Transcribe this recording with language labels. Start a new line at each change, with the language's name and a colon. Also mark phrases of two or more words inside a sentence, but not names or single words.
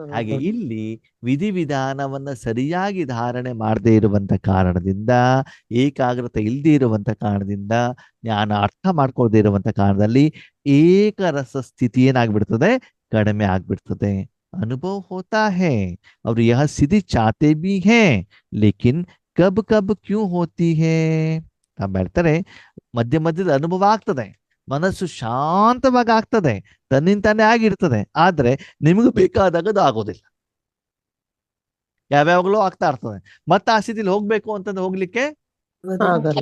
Kannada: ಹಾಗೆ ಇಲ್ಲಿ ವಿಧಿ ವಿಧಾನವನ್ನ ಸರಿಯಾಗಿ ಧಾರಣೆ ಮಾಡದೇ ಇರುವಂತ ಕಾರಣದಿಂದ, ಏಕಾಗ್ರತೆ ಇಲ್ಲದೆ ಇರುವಂತ ಕಾರಣದಿಂದ, ಜ್ಞಾನ ಅರ್ಥ ಮಾಡ್ಕೊಳ್ದೇ ಇರುವಂತ ಕಾರಣದಲ್ಲಿ ಏಕರಸ ಸ್ಥಿತಿ ಏನಾಗ್ಬಿಡ್ತದೆ? ಕಡಿಮೆ ಆಗ್ಬಿಡ್ತದೆ.
Hindi: अनुभव होता है और यह स्थिति चाहते भी हैं, लेकिन कब कब क्यों होती है?
Kannada: ಹೇಳ್ತಾರೆ, ಮಧ್ಯ ಮಧ್ಯದ ಅನುಭವ ಆಗ್ತದೆ, ಮನಸ್ಸು ಶಾಂತವಾಗಿ ಆಗ್ತದೆ, ತನ್ನಿಂತಾನೇ ಆಗಿರ್ತದೆ. ಆದ್ರೆ ನಿಮಗೂ ಬೇಕಾದಾಗ ಅದು ಆಗೋದಿಲ್ಲ. ಯಾವ್ಯಾವಾಗಲೂ ಆಗ್ತಾ ಇರ್ತದೆ. ಮತ್ತೆ ಆ ಸ್ಥಿತಿಲಿ ಹೋಗ್ಬೇಕು ಅಂತಂದ್ರೆ ಹೋಗ್ಲಿಕ್ಕೆ ಆಗಲ್ಲ.